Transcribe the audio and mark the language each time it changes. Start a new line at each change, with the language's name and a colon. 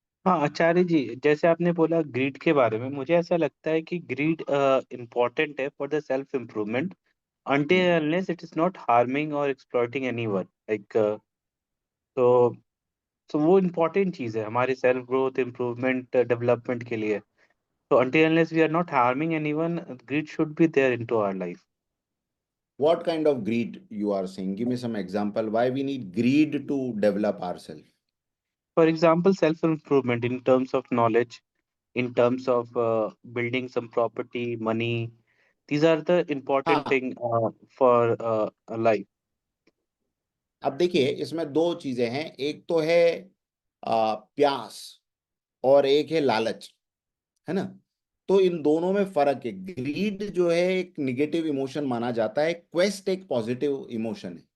Hindi: हाँ आचार्य जी, जैसे आपने बोला ग्रीड के बारे में, मुझे ऐसा लगता है कि ग्रीड इम्पोर्टेंट है
English: for the self improvement until unless it is not harming or exploiting anyone, like
Hindi: तो वो इम्पोर्टेंट चीज़ है हमारी सेल्फ ग्रोथ इम्प्रूवमेंट डेवलपमेंट के लिए।
English: तो until unless we are not harming anyone, greed should be there into our life. What kind of greed you are saying? Give me some example. Why we need greed to develop ourselves? For example, self improvement in terms of knowledge, in terms of building some property, money, These are the important
Hindi: हाँ,
English: thing for life.
Hindi: अब देखिए इसमें दो चीजें हैं, एक तो है प्यास और एक है लालच, है ना। तो इन दोनों में फर्क है। ग्रीड जो है एक निगेटिव इमोशन माना जाता है, क्वेस्ट एक पॉजिटिव इमोशन है।